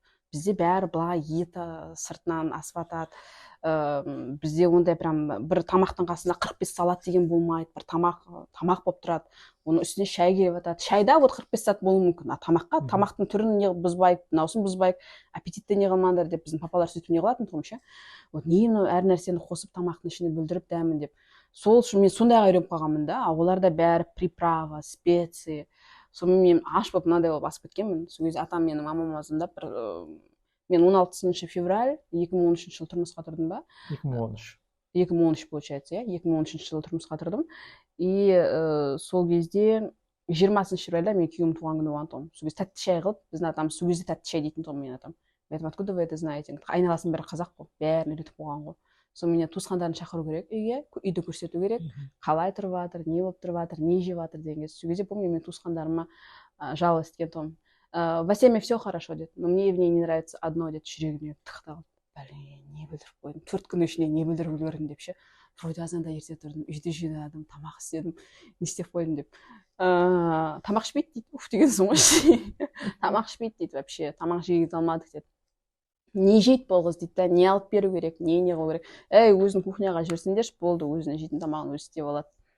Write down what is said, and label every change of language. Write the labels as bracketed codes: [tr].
[kk] Бізде бәрі былай еті сыртынан асыватады. Бізде ондай прям бір тамақтың қасында 45 салат деген болмайды, бір тамақ болып тұрады. Оның үстіне шай келіп жатады. Шайда [ru] вот [kk] 45 салат болуы мүмкін. Тамақтың түрін не бұзбайық, мынаусын бұзбайық, аппетитті не қылмаңдар деп біздің папалар сөйтіп не қылатын тұғым ше. Вот не әр нәрсені қосып тамақтың ішіне бүлдіріп дәмін деп. Сол үшін мен сондайға үйреніп қалғанмын да. Оларда бәрі приправа, специи. Сонымен мен аш болып мынандай болып асып кеткенмін. Сол кезде атам менің мамама звондап бір мен 16 февраль 2013 жылы тұрмысқа тұрдым ба? 2013 [ru] получается, [kk] иә, 2013 жылы тұрмысқа тұрдым. И сол кезде 20 февральда мен күйеуім туған күні болған тұғым. Сол кезде тәтті шай қылып, біздің атамыз сол кезде тәтті шай дейтін тұғым менің атам. [ru] Мен айтам: откуда вы это знаете? [kk] Айналасының бәрі қазақ қой, бәрін үйретіп қойған ғой. Сонымен туысқандарын шақыру керек үйге, үйді көрсету керек, қалай тұрып жатыр, не болып тұрып жатыр, не жеп жатыр деген кезде. Сол кезде [ru] помню, [kk] мен туысқандарыма жалость еткен тұғым. [ru] В семье все хорошо, деді, но мне в ней не нравится одно, деді, [kk] жүрегіме тықталып. [ru] Блин, [kk] не білдіріп қойдым, 4 күн ішінде не білдіріп үлгердім деп ше. [ru] Вроде [kk] азанда ерте тұрдым, үйді жинадым, тамақ істедім, не істеп қойдым деп. Тамақ ішпейді дейді, уф дегенсің ғой. Тамақ ішпейді дейді, [ru] вообще [kk] тамақ жегізе алмадық деді. Не жейді бұл қыз дейді да, не алып беру керек, не қылу керек. Өзің кухняға жүрсіңдерші, болды, өзінің жейтін тамағын өзі істеп алады.